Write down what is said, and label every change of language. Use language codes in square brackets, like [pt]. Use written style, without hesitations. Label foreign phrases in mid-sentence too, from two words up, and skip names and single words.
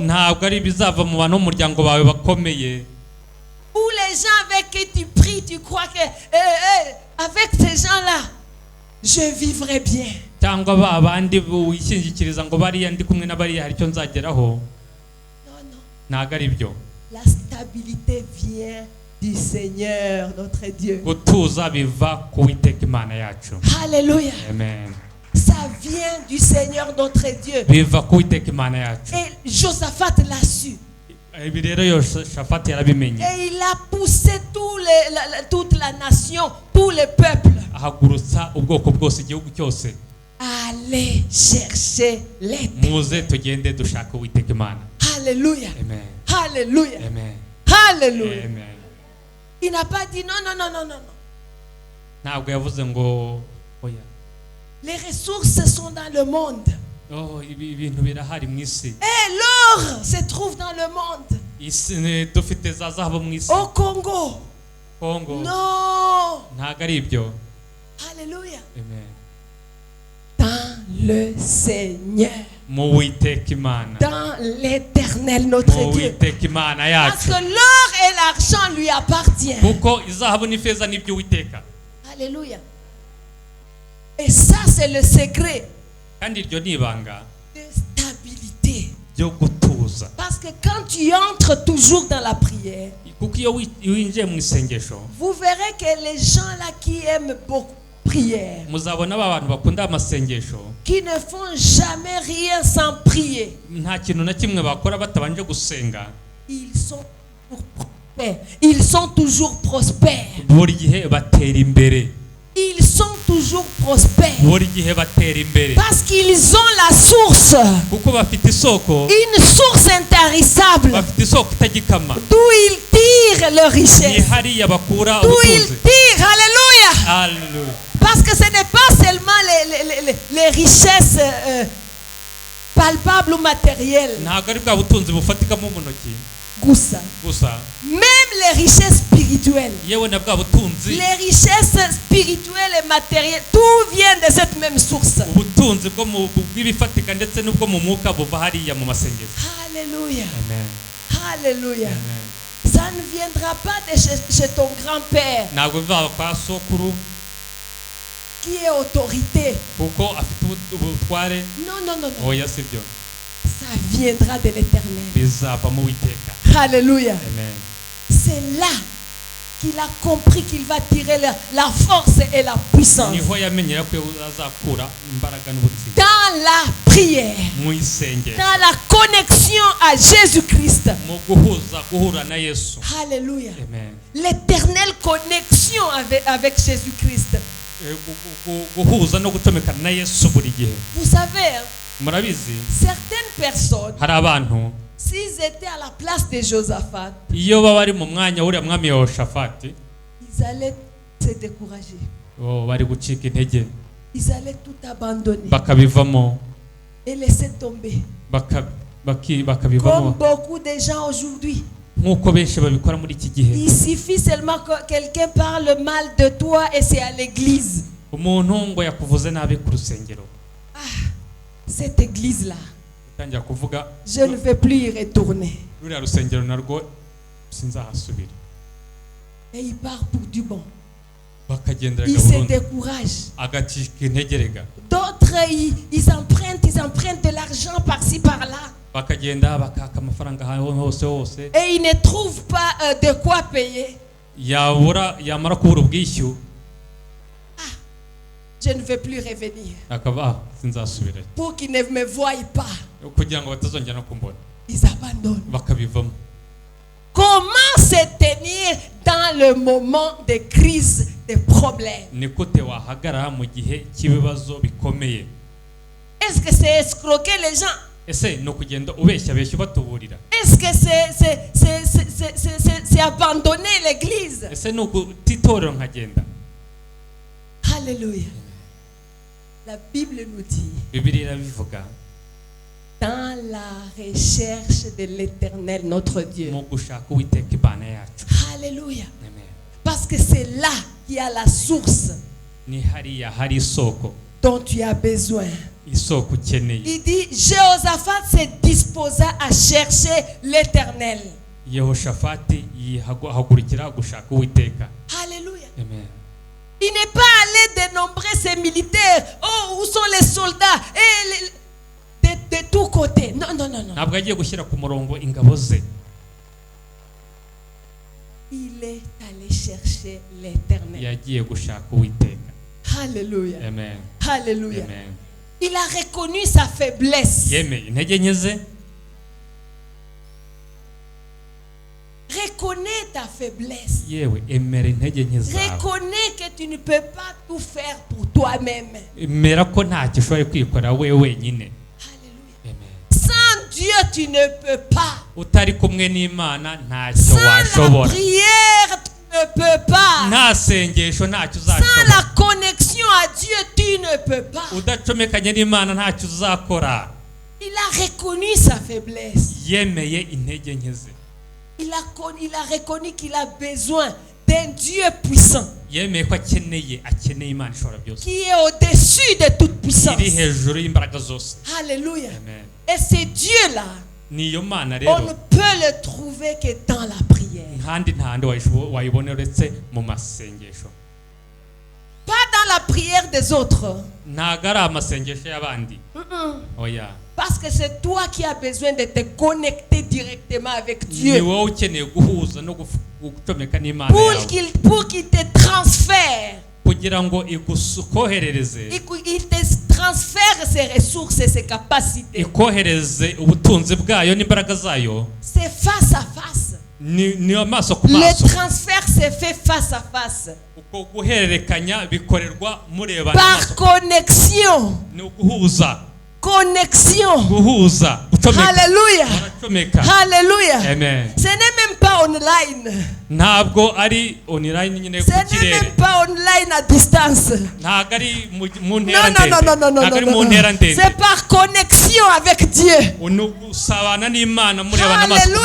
[rw] ntabwo ari bizava mu bantu b'umuryango bawe bakomeye, [fr] Ou les gens avec qui tu pries, tu crois que avec ces gens-là, je vivrai bien. [rw] cyangwa ba bandi wishingikiriza ngo bariya ndi kumwe na bariya hari icyo nzageraho. [fr] Non, non. [rw] ntabwo ari byo. [fr] La stabilité vient du Seigneur, notre Dieu. [rw] gutuza biva ku Uwiteka Imana yacu. [fr] Alléluia. Amen. Ça vient du Seigneur, notre Dieu. [rw] biva ku Uwiteka Imana yacu. [fr] Et Josaphat l'a su. [rw] ibi rero Yoshafati yarabimenye, [fr] Et il a poussé toute la nation, tout le peuple. [rw] ahagurutsa ubwoko bwose, igihugu cyose, [fr] Allez chercher l'éternel. [rw] muze tugende dushaka Uwiteka Imana. [fr] Alléluia. Amen. Alléluia. Amen. Alléluia. Amen. Il n'a pas dit non, non, non, non, non, non. [rw] ntabwo yavuze ngo oya, [fr] Les ressources sont dans le monde. [rw] ibintu birahari mu isi, [fr] Et l'or se trouve dans le monde. [rw] dufite za zahabu mu isi. [fr] Au Congo. [rw] Kongo [fr] Non. [rw] ntabwo ari ibyo. [fr] Alléluia. Amen. Dans le Seigneur. [rw] mu Uwiteka Imana, [fr] Dans l'éternel, notre [rw] mu [fr] Dieu. [rw] Uwiteka Imana [fr] Parce [rw] yacu, [fr] que l'or et l'argent lui appartiennent. [rw] kuko izahabu n'ifeza n'ibyo Uwiteka. [fr] Alléluia. Et ça, c'est le secret [rw] kandi iryo ni ibanga [fr] de stabilité. [rw] ryo gutuza. [fr] Parce que quand tu entres toujours dans la prière, [rw] kuko iyo winjiye mu isengesho, [fr] vous verrez que les gens là qui aiment beaucoup prière, [rw] muzabona aba bantu bakunda amasengesho, [fr] qui ne font jamais rien sans prier, [rw] nta kintu na kimwe bakora batabanje gusenga, [fr] ils sont toujours prospères. Ils sont toujours prospères. [rw] buri gihe batera imbere, [fr] Ils sont toujours prospères. [rw] buri gihe batera imbere, [fr] Parce qu'ils ont la source. [rw] kuko bafite isoko, [fr] Une source intarissable. [rw] bafite isoko itagikama, [fr] D'où ils tirent leur [rw] ni [fr] richesse. [rw] hariya bakura [fr] D'où ils [rw] ubutunzi. [fr] tirent. Alléluia. Hallelujah. Parce que ce n'est pas seulement les richesses palpables ou matérielles. [rw] ntabwo ari bwa butunzi bufatikamo mu ntoki Goussa. gusa, [fr] Même les richesses spirituelles. [rw] yewe na bwa butunzi, [fr] Les richesses spirituelles et matérielles, tout vient de cette même source. [rw] ubutunzi bw'ibifatika ndetse n'ubwo mu mwuka buva hariya mu masengesho. [fr] Alléluia. Amen. Alléluia. Amen. Ça ne viendra pas de chez ton grand-père [rw] ntabwo biva kwa sokuru [fr] qui est autorité. [rw] kuko afite ubutware, [fr] Non, non, non, non. [rw] oya si byo, [fr] Ça viendra de l'éternel. bizava mu Uwiteka. Alléluia. Amen. C'est là qu'il a compris qu'il va tirer la force et la puissance. [rw] niho yamenyera ko azakura imbaraga n'ubutsinzi [fr] Dans la prière. [rw] mu isengesho, [fr] Dans la connexion à Jésus-Christ. [rw] mu guhura na Yesu. [fr] Alléluia. Amen. L'éternelle connexion avec Jésus-Christ. [rw] Guhuza no gutomekana na Yesu buri gihe. [fr] Vous savez, [rw] Murabizi [fr] certaines personnes, [rw] hari abantu [fr] s'ils étaient à la place de Josaphat, [rw] iyo baba bari mu mwanya w'uriya mwami Yehoshafati, [fr] ils allaient se décourager. [rw] bari gucika intege, [fr] Ils allaient tout abandonner [rw] bakabivamo, [fr] et laisser tomber. Comme [rw] bakabivamo [fr] beaucoup de gens aujourd'hui. [rw] nk'uko benshi babikora muri iki gihe. [fr] Il suffit seulement que quelqu'un parle mal de toi et c'est à l'église. [rw] Umuntu ngo yakuvuze nabi ku rusengero, [fr] Cette église-là, [rw] utangira kuvuga [fr] je ne vais plus y retourner. [rw] ruriya rusengero narwo sinzahasubira, [fr] Et il part pour du bon. [rw] bakagenderaga [fr] Il se [rw] burundu, [fr] décourage. [rw] agacika intege rega, [fr] D'autres, ils empruntent de l'argent par-ci par-là. [rw] bakagenda bakaka amafaranga hose [fr] et il ne trouve pas de quoi payer. [rw] yamara kubura ubwishyu [fr] Je ne vais plus revenir. [rw] akaba sinzasubira [fr] Pour qu'ils ne me voient pas. [rw] kugira ngo batazongera no kumbona [fr] Ils abandonnent. [rw] bakabivamo. [fr] Comment se tenir dans le moment de crise, de problèmes? [rw] Nikote wahagarara mu gihe cy'ibibazo bikomeye. [fr] Est-ce que c'est escroquer les gens? [rw] Ese no kugenda ubeshya batuburira? [fr] Est-ce que c'est abandonner l'église? [rw] Ese no kutitorero nkagenda? [fr] Alléluia. La Bible nous dit, [rw] Bibiliya bivuga [fr] dans la recherche de l'Éternel notre Dieu. [rw] mu gushaka Uwiteka Imana yacu. [fr] Alléluia. Amen. Parce que c'est là qu'il y a la source [rw] Ni hariya hari isoko, [fr] dont tu as besoin. [rw] isoko ukeneye. [fr] Il dit, Jéhoshaphat se disposa à chercher l'Éternel. [rw] Yehoshafati yihagurukira gushaka Uwiteka. [fr] Alléluia. Amen. Il n'est pas allé dénombrer ses militaires. Oh, où sont les soldats? Et de tous côtés. Non, non, non, non. [rw] Ntabwo agiye gushyira ku murongo ingabo ze. [fr] Il est allé chercher l'Éternel. [rw] Yagiye gushaka Uwiteka. [fr] Alléluia. Amen. Alléluia. Amen. Il a reconnu sa faiblesse. [rw] Yemeye intege nke ze. [fr] Reconnais ta faiblesse. [rw] Yewe emera intege nke zawe. [fr] Reconnais que tu ne peux pas tout faire pour toi-même. [rw] Emera ko ntacyo ushoboye kwikorera wewe wenyine. [fr] Alléluia. Amen. Sans Dieu, tu ne peux pas. [rw] Utari kumwe n'Imana ntacyo [fr] Sans la [rw] washobora. [fr] prière, tu ne peux pas. [rw] Nta sengesho ntacyo [fr] Sans [rw] uzashobora. [fr] la connexion à Dieu, tu ne peux pas. [rw] Udacomekanye n'Imana ntacyo uzakora. [fr] Il a reconnu sa faiblesse. [rw] Yemeye intege nke ze. [fr] Il a reconnu qu'il a besoin d'un Dieu puissant [rw] Yemeye ko akeneye Imana ishobora byose. [fr] qui est au-dessus de toute puissance. [rw] Iri hejuru y'imbaraga zose. [fr] Alléluia. Amen. Et ce Dieu-là, [rw] Niyo Mana [fr] on [rw] rero [fr] ne peut le trouver que dans la prière. [rw] kandi ntahandi wayibona uretse mu masengesho. [fr] Pas dans la prière des autres. [rw] Ntago ari amasengesho y'abandi. Oya. [fr] Parce que c'est toi qui as besoin de te connecter directement avec [rw] Ni [fr] Dieu. [rw] wowe ukeneye guhuza no gucomeka n'Imana [fr] Pour [rw] yawe [fr] qu'il te transfère. [rw] kugira ngo ikoherereze [fr] Il te transfère ses ressources et ses capacités. [rw] ikohereze ubutunzi bwayo n'imbaraga zayo. [fr] C'est face à face. [rw] Ni amaso ku [fr] Le [rw] maso. [fr] transfert se fait face à face. [rw] Uko guhererekanya bikorerwa murebana [fr] Par [rw] amaso. [fr] connexion. [rw] Ni uguhuza. [fr] Connexion. [rw] Guhuza. Gucomeka. [fr] Alléluia. [rw] Baracomeka. [fr] Alléluia. Amen. Ce n'est même pas online. [rw] Ntabwo ari online nyine [fr] Ce [rw] ku [fr] n'est [rw] kirere. [fr] même pas online à distance. [rw] Ntabwo ari mu [fr] Non, [rw] ntera [fr] non, [rw] ndende. [fr] non, non, non, non, [rw] Ntabwo ari [fr] non, [rw] mu [fr] non. [rw] ntera ndende. [fr] C'est par connexion avec Dieu. [rw] Ni ugusabana n'Imana murebana amaso ku